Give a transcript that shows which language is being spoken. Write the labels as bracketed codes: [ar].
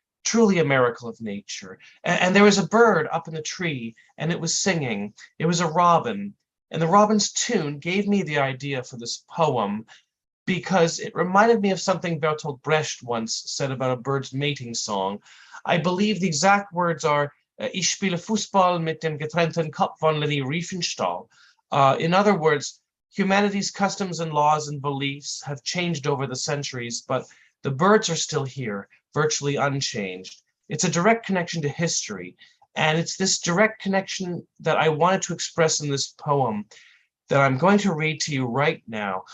[en] Truly a miracle of nature. And there was a bird up in the tree, and it was singing. It was a robin. And the robin's tune gave me the idea for this poem because it reminded me of something Bertolt Brecht once said about a bird's mating song. I believe the exact words are, [de] Ich spiele Fußball mit dem getrennten Kopf von Leni Riefenstahl. [en] In other words, humanity's customs and laws and beliefs have changed over the centuries, but the birds are still here, virtually unchanged. It's a direct connection to history, and it's this direct connection that I wanted to express in this poem that I'm going to read to you right now.